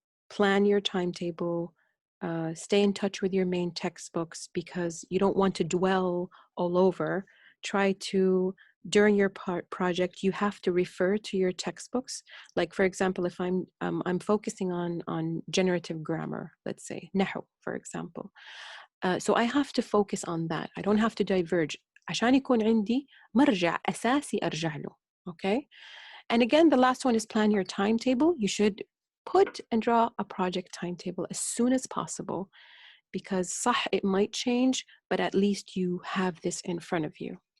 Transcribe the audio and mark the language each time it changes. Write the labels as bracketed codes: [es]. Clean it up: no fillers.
[en] plan your timetable, stay in touch with your main textbooks because you don't want to dwell all over. Try to, during your project, you have to refer to your textbooks. Like, for example, if I'm focusing on generative grammar, let's say, نحو, for example. So I have to focus on that. I don't have to diverge. [ar] عشان يكون عندي مرجع أساسي أرجع له. [en] Okay? And again, the last one is plan your timetable. You should put and draw a project timetable as soon as possible because [ar] صح, [en] it might change, but at least you have this in front of you.